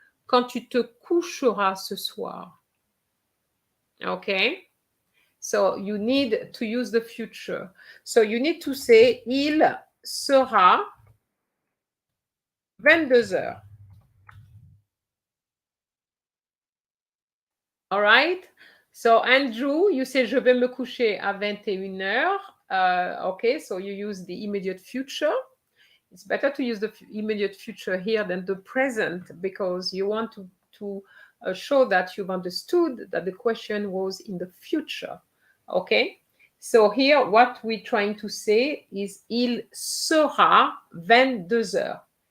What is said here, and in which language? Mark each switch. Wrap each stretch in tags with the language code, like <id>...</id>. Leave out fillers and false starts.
<fr>Quand tu te coucheras ce soir.</fr> <en>Okay? So you need to use the future. So you need to say</en> <fr>il sera 22 heures.</fr> <en>All right? So Andrew, you say</en> <fr>je vais me coucher à 21 heures.</fr> <en>Okay, so you use the immediate future. It's better to use the immediate future here than the present because you want to show that you've understood that the question was in the future. Okay? So here, what we're trying to say is</en> <fr>il sera 22 heures.</fr>